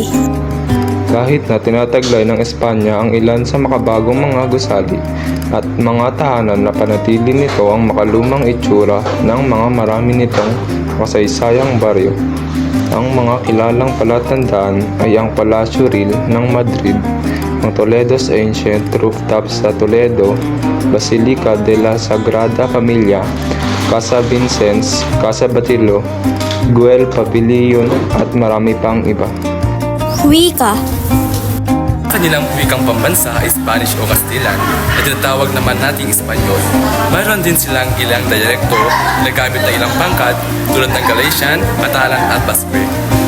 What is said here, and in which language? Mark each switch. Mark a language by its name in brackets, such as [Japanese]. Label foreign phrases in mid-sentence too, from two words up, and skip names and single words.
[Filipino] Kahit na tinataglay ng Espanya ang ilan sa makabagong mga gusali at mga tahanan na panatili nito ang makalumang itsura ng mga marami nitong masaysayang baryo. Ang mga kilalang palatandaan ay ang Palacio Real ng Madrid, ang [English] Toledo's Ancient Rooftop [Filipino] sa Toledo, Basilica de la Sagrada Familia, Casa Vincennes, Casa Batilo, Güell Pavilion at marami pang iba. Wika. Kanilang wikang pambansa ay Spanish o Kastilan na tinatawag naman nating Espanyol. Mayroon din silang ilang dialekto na gamit na ilang pangkat tulad ng Galician, Catalan at Basque.